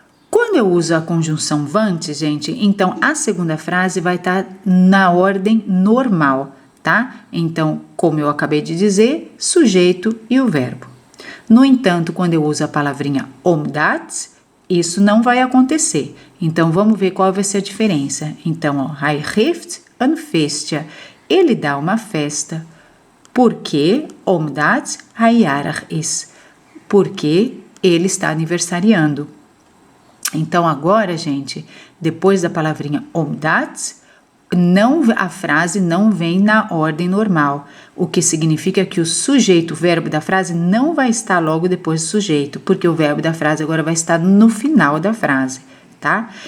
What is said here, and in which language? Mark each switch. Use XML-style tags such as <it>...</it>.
<pt>Quando eu uso a conjunção want, gente, então a segunda frase vai estar na ordem normal, tá? Então, como eu acabei de dizer, sujeito e o verbo. No entanto, quando eu uso a palavrinha omdat, isso não vai acontecer. Então, vamos ver qual vai ser a diferença. Então, ó,</pt> <nl>hij geeft een feestje.</nl> <pt>Ele dá uma festa. Porque,</pt> <nl>omdat hij jarig is.</nl> <pt>Porque ele está aniversariando. Então, agora, gente, depois da palavrinha omdat, a frase não vem na ordem normal, o que significa que o sujeito, o verbo da frase, não vai estar logo depois do sujeito, porque o verbo da frase agora vai estar no final da frase, tá?</pt>